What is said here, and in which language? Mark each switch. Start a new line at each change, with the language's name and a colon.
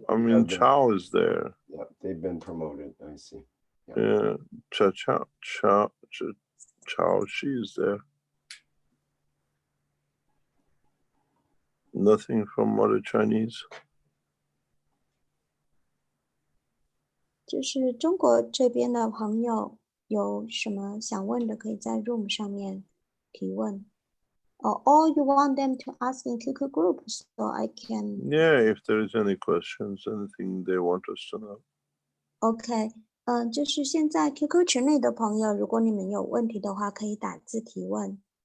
English: I mean, Chao is there. Yeah, they've been promoted. I see. Yeah, Chao, she's there. Nothing from other Chinese.
Chinese: 就是中国这边的朋友有什么想问的，可以在 Room 上面提问。
English: Or you want them to ask in QQ group, so I can. Yeah, if there is any questions, anything they want us to know.
Chinese: OK，就是现在 QQ 群内的朋友，如果你们有问题的话，可以打字提问。